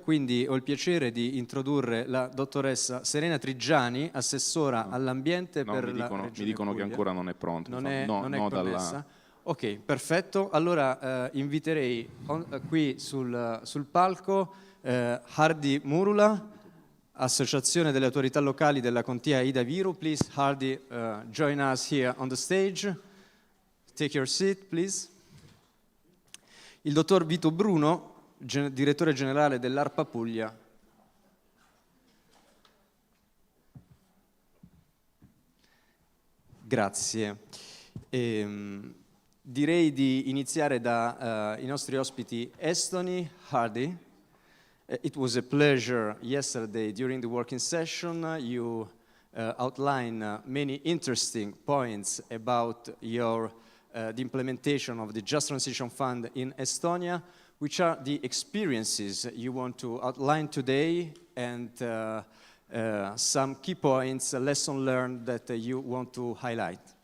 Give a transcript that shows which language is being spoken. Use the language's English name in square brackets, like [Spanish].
[Italian] Quindi ho il piacere di introdurre la dottoressa Serena Trigiani, assessora all'ambiente per la Regione Mi dicono Puglia. che ancora non è pronto. Non è connessa? Dalla... Ok, perfetto. Allora inviterei qui sul palco Hardy Murula, Associazione delle autorità locali della Contea Ida Viru. [English] Please, Hardy, join us here on the stage. Take your seat, please. [Italian] Il dottor Vito Bruno, direttore generale dell'ARPA Puglia. Grazie. Direi di iniziare dai nostri ospiti estoni. Hardy. [English] It was a pleasure yesterday during the working session. You outlined many interesting points about the implementation of the Just Transition Fund in Estonia. Which are the experiences you want to outline today and some key points, a lesson learned that you want to highlight?